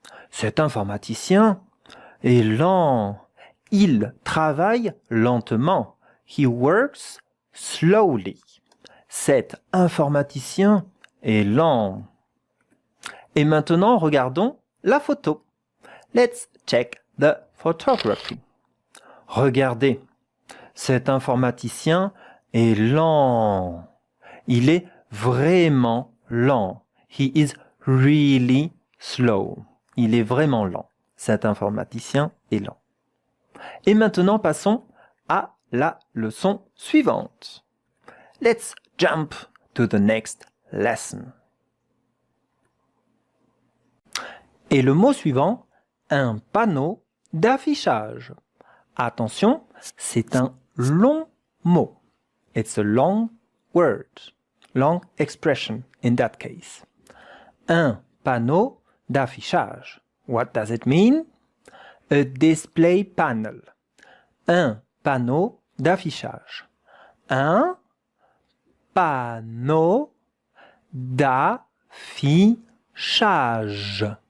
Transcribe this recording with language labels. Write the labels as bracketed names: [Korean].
[French] Cet informaticien est lent. Il travaille lentement. [English] He works slowly. [French] Cet informaticien est lent. Et maintenant, regardons la photo. [English] Let's check the photography. [French] Regardez, cet informaticien est lent. Il est vraiment lent. [English] He is really slow. [French] Il est vraiment lent. Cet informaticien est lent. Et maintenant, passons à la leçon suivante. [English] Let's jump to the next lesson. [French] Et le mot suivant, un panneau d'affichage. Attention, c'est un long mot. [English] It's a long word, long expression in that case. [French] Un panneau d'affichage. [English] What does it mean? A display panel. [French] Un panneau d'affichage. Un panneau d'affichage.